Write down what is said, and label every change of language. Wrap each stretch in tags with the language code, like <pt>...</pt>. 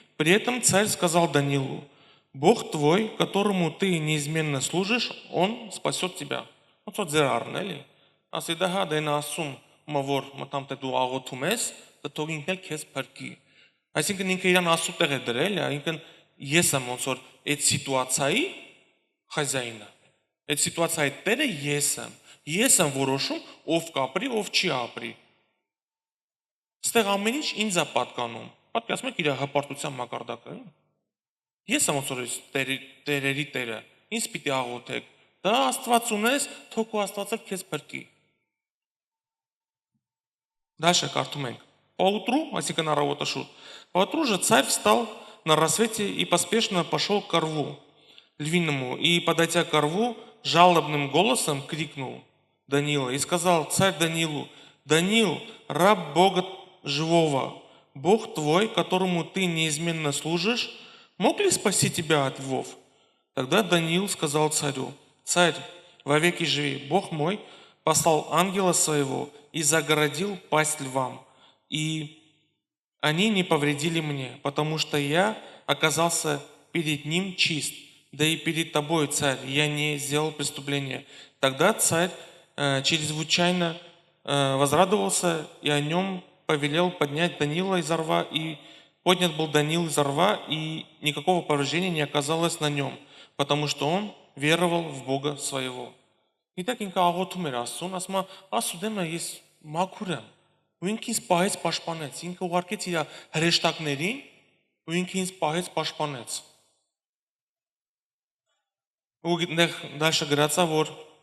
<ru>При этом царь сказал Даниилу: Бог твой, которому ты неизменно служишь, он спасет тебя.</ru> <hy>Ոնց որ ձեր առնել է։ Ասի դա հա դեն ասում, որ մտամ թե դու աղոթում ես, դա թող ինքն էլ քեզ փրկի։ Այսինքն ինքը իրան Աստծո տեղ է դրել, այսինքն ես եմ ոնց որ այդ սիտուացիայի խազայինը։ Այդ սիտուացիայի տերը ես եմ։ Ես եմ որոշում, ով կապրի, ով չի ապրի։ Ստեղ ամեն ինչ ինձ է պատկանում։ Պատկերացնում եք իր հպարտության մակարդակը։ Ես եմ ոնց որ տերերի տերը։ Ինձ պիտի աղոթեք։ Դա Աստված ունես, թող ու Աստվածը քեզ փրկի։</hy> <ru>Дальше</ru> <hy>կարդում ենք։</hy> <ru>Поутру,</ru> <hy>այսինքն առավոտը շուտ.</hy> <ru>Поутру же царь встал на рассвете и поспешно пошел к рву львиному, и, подойдя к рву, жалобным голосом крикнул Даниила и сказал царь Даниилу: Даниил, раб Бога живого, Бог твой, которому ты неизменно служишь, мог ли спасти тебя от львов? Тогда Даниил сказал царю: Царь, вовеки живи, Бог мой послал ангела своего и загородил пасть львам, и они не повредили мне, потому что я оказался перед ним чист, да и перед тобой, царь, я не сделал преступления. Тогда царь чрезвычайно возрадовался и о нем повелел поднять Даниила из рва, и поднят был Даниил из рва, и никакого повреждения не оказалось на нем, потому что он веровал в Бога своего.</ru> <hy>Итак, ինքը աղոթում էր Աստծուն, ասում է, Աստծո դեմը ես մաքուր եմ, ու ինքը ինձ պահեց պաշտպանեց, ինքը ուղարկեց իր հրեշտակներին, ու ինքը ինձ պահեց պաշտպանեց։ Ու այդտեղ դաշը գրածա, որ</hy>